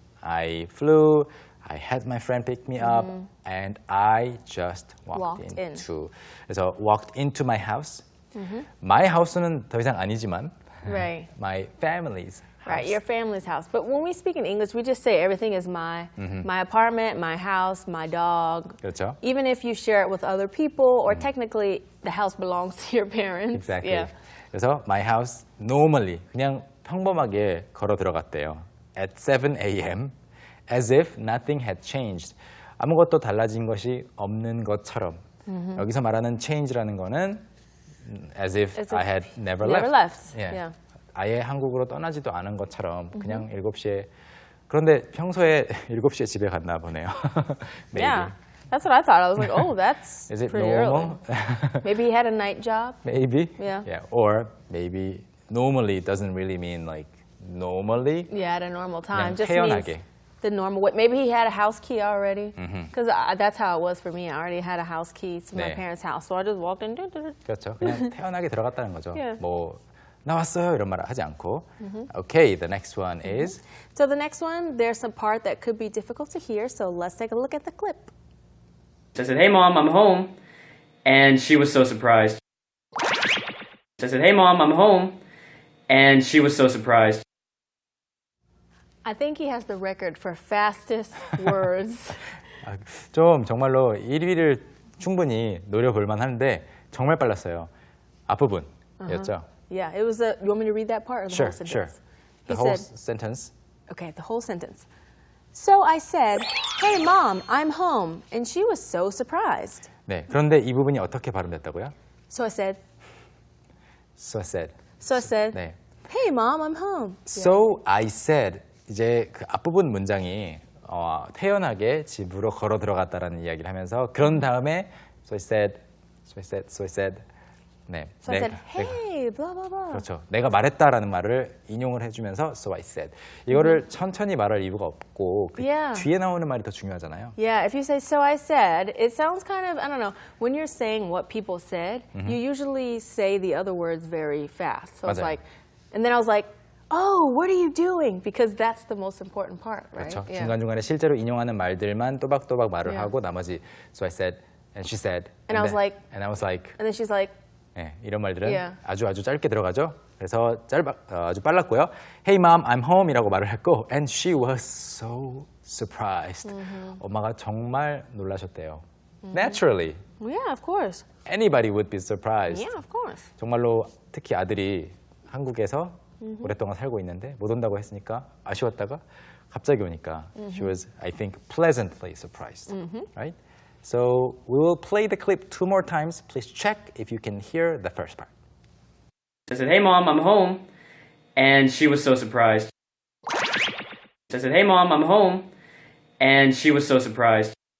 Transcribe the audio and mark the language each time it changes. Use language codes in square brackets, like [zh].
[en] I flew, I had my friend pick me up, and I just walked into. [ko] 그래서 [en] walked into my house. My house [ko] 는 더 이상 아니지만 [en] Right. my family's house. Right, your family's house. But when we speak in English, we just say everything is my apartment, my house, my dog. [ko] 그렇죠. [en] Even if you share it with other people, or technically the house belongs to your parents. Exactly. Yeah. [ko] 그래서 [en] my house normally [ko] 그냥 평범하게 걸어 들어갔대요. [en] At 7 a.m. as if nothing had changed. [ko] 아무것도 달라진 것이 없는 것처럼. 여기서 말하는 change라는 거는 [en] as if I had never left. Yeah. [ko] 아예 한국으로 떠나지도 않은 것처럼 그냥 7시에 그런데 평소에 7시에 집에 갔나 보네요. [en] Maybe. Yeah. That's what I thought. I was like, oh, that's Is it pretty normal? early. Maybe he had a night job. Maybe. Yeah. Or maybe normally doesn't really mean like normally. Yeah, at a normal time. [ko] 그냥 [en] Just [ko] 태연하게. [en] means the normal way. Maybe he had a house key already. Because that's how it was for me. I already had a house key to my [ko] 네. [en] parents' house. So I just walked in. [ko] 그렇죠. 그냥 태연하게 들어갔다는 거죠. [en] Yeah. [ko] 뭐 나왔어요 이런 말 하지 않고. [en] Okay, the next one is So the next one, there's some part that could be difficult to hear. So let's take a look at the clip. I said, hey mom, I'm home. and she was so surprised. I said, "Hey Mom, I'm home." And she was so surprised. I think he has the record for fastest words. [ko] 좀 정말로 1위를 충분히 노려볼 만한데 정말 빨랐어요. 앞부분이었죠? [en] Yeah, it was you want me to read that part or the Sure, whole sure. sentence? The He whole said, sentence. okay, the whole sentence. So I said, "Hey Mom, I'm home." And she was so surprised. [ko] 네, 그런데 이 부분이 어떻게 발음됐다고요? [en] So I said, So I said. 네. "Hey Mom, I'm home." So I said. [ko] 이제 그 앞부분 문장이 태연하게 집으로 걸어 들어갔다라는 이야기를 하면서 그런 다음에 [en] so I said, so I said, [ko] so I said. 네. [en] So I said, "Hey, blah blah blah." [ko] 그렇죠. 내가 말했다라는 말을 인용을 해주면서 [en] so I said. [ko] 이거를 천천히 말할 이유가 없고 그 [en] Yeah. [ko] 뒤에 나오는 말이 더 중요하잖아요. [en] Yeah, if you say "so I said," it sounds kind of, I don't know, when you're saying what people said, you usually say the other words very fast. So it's [ko] 맞아요. [en] like, and then I was like, "Oh, what are you doing?" Because that's the most important part, right? [ko] 그렇죠. [en] Yeah. [ko] 중간중간에 실제로 인용하는 말들만 또박또박 말을 [en] Yeah. [ko] 하고 나머지 [en] so I said and she said And I was like- and I was like And then she's like, [ko] 네, 이런 말들은 [en] Yeah. [ko] 아주 짧게 들어가죠. 그래서 아주 빨랐고요. [en] Hey mom, I'm home [ko] 이라고 말을 했고 [en] and she was so surprised. [ko] 엄마가 정말 놀라셨대요. [en] Naturally, "Yeah, of course." anybody would be surprised. Yeah, of course. [ko] 정말로 특히 아들이 한국에서 오랫동안 살고 있는데 못 온다고 했으니까 아쉬웠다가 갑자기 오니까 [en] she was, I think, pleasantly surprised. Right? So we will play the clip 2 more times. Please check if you can hear the first part. I said, "Hey Mom, I'm home." And she was so surprised. I said, "Hey Mom, I'm home." And she was so surprised.